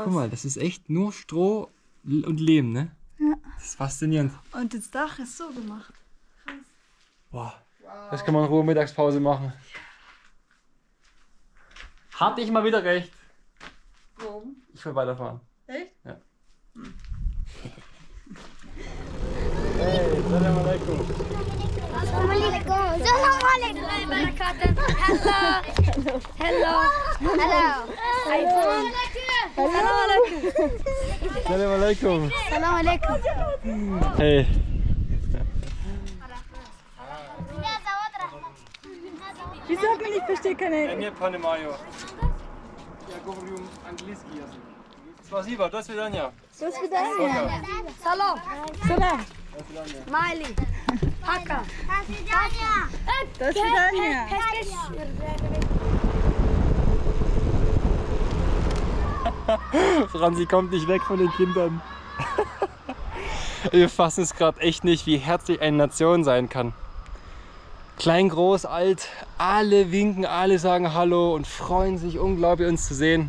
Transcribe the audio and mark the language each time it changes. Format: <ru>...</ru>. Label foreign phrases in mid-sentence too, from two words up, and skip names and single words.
<de>Guck mal, das ist echt nur Stroh und Lehm, ne? Ja. Das ist faszinierend. Und das Dach ist so gemacht. Boah. Das kann man in Ruhe Mittagspause machen. Hatte ich mal wieder recht. Warum? Ich will weiterfahren. Echt? Ja.</de> <ar>Hey, salam alaikum. Assalamu alaikum. Assalamu alaikum.</ar> <en>Hello.</en> <ar>Salam alaikum. Assalamu alaikum.</ar> <en>Hey.</en> <de>Wieso hat man nicht versteht keine...</de> <ru>Nie понимаю. Я говорю английский язык. Спасибо, до свидания. До свидания.</ru> <ar>Salam. Salam.</ar> <en>Smiley. Haka.</en> <ru>До свидания.</ru> <de>Franzi kommt nicht weg von den Kindern. Wir fassen es gerade echt nicht, wie herzlich eine Nation sein kann. Klein, groß, alt, alle winken, alle sagen Hallo und freuen sich unglaublich, uns zu sehen.</de>